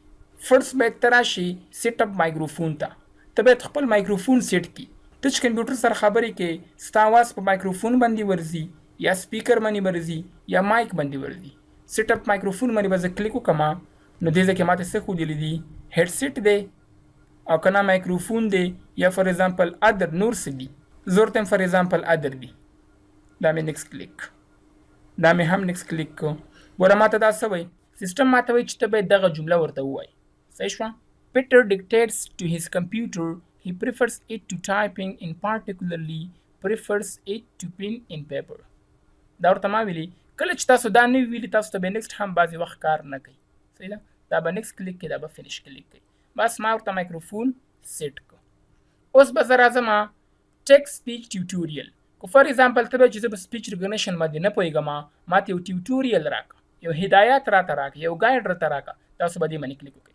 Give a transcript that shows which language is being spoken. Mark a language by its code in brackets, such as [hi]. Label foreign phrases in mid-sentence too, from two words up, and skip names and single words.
[ps] فرست به ته راشي [en] set up microphone [ps] ته. ته باید خپل مایکروفون سیټ کی. ته چې کمپیوټر سره خبرې کې ستا आवाज په مایکروفون باندې ورځي یا سپیکر باندې ورځي یا مایک باندې ورځي. [en] set up microphone [ps] باندې به زه کلیک وکړم نو دې ځکه ماته څه ښودلی دي، هیډ سیټ دی او که نه مایکروفون دی یا [en] for example other [ps] نور څه دي. زه ورته [en] for example other [ps] دی. دا مې [en] next click, [ps] دا مې هم [en] next click [ps] کو. ګوره ماته دا څه وایي، سیسټم ماته وایي چې ته باید دغه جمله ورته ووایي. صحیح شوه. [en] Peter dictates to his computer. He prefers it to typing and particularly prefers it to pen and paper. [ps] دا ورته ما ویلي کله چې تاسو دا نه ویلي تاسو ته به نیکسټ هم بعضې وخت کار نه کوي. صحیح ده. دا به [en] next click [ps] کوي، دا به [en] finish click [ps] کوي. بس ما ورته [en] microphone set [ps] کو. اوس به زه راځم [en] take speech tutorial. [ps] که [en] for example [ps] ته به چې زه په [en] speech recognition [ps] باندې نه پوهېږم، ماته یو ټیوټوریل راکړه، یو هدایت راته راکړه، یو ګایډ راته راکړه، تاسو به دې باندې کلیک وکړئ.